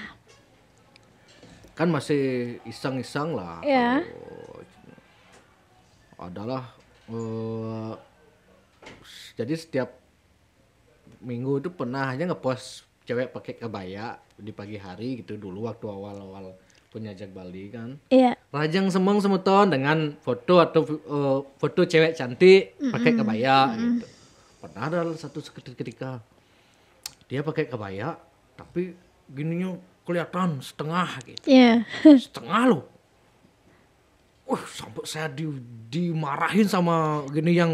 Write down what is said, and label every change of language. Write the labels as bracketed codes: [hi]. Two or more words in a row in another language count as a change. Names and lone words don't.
[id] Kan masih iseng-iseng lah. Ya. Adalah jadi setiap minggu itu pernah aja ngepost cewek pakai kebaya di pagi hari gitu dulu waktu awal-awal punya Jak Bali kan. Iya. [ban] Rajang semeng semeton [id] dengan foto atau foto cewek cantik pakai kebaya gitu. Pernah ada satu ketika dia pakai kebaya tapi gininya kelihatan setengah gitu. Iya. Setengah loh. Sampai saya dimarahin sama gini yang